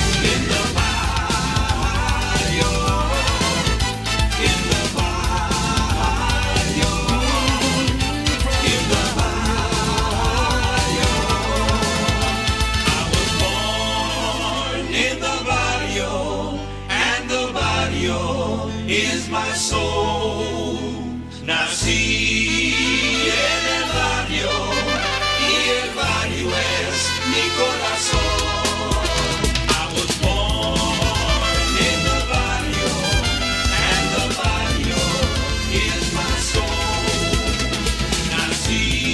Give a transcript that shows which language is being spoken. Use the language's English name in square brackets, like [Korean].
[English] In the barrio. In the barrio. In the barrio. I was born in the barrio, and the barrio is my soul. [Spanish] Nací en el barrio, y el barrio es mi corazón. [English] I was born in the barrio, and the barrio is my soul. [Spanish] Nací